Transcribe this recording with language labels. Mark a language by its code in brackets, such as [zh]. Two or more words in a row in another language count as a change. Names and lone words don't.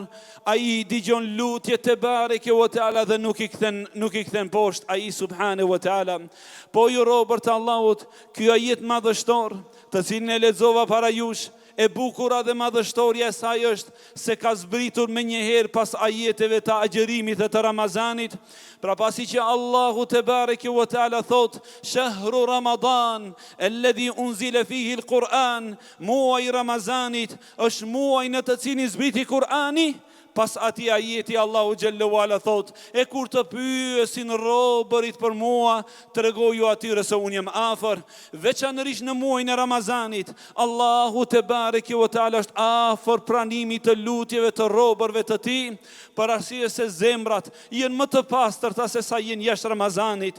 [sq] Ai dëgjon lutjet e [ar] بارك وتعالى [sq] dhe nuk I kthen poshtë ai [ar] سبحانه وتعالى. [sq] Po ju robër të Allahut, ky ajet madhështor të cilin e lexova para jush, e bukura dhe madhështoria e saj është se ka zbritur me njëherë pas ajeteve të agjerimit dhe të Ramazanit. Pra pasi që Allahu [ar] تبارك وتعالى [sq] thot, [ar] شهر رمضان الذي أنزل فيه القرآن, [sq] muaj Ramazanit është muaj në të cilin zbriti Kur'ani. Pas ati ajeti Allahu [ar] جل وعلا [sq] thot, e kur të pyesin robërit për mua, tregoju atyre se unë jam afër, veçanërisht në muajin e Ramazanit. Allahu [ar] تبارك وتعالى [sq] është afër pranimit të lutjeve të robërve të tij, për arsye se zemrat janë më të pastërta se sa janë jashtë Ramazanit.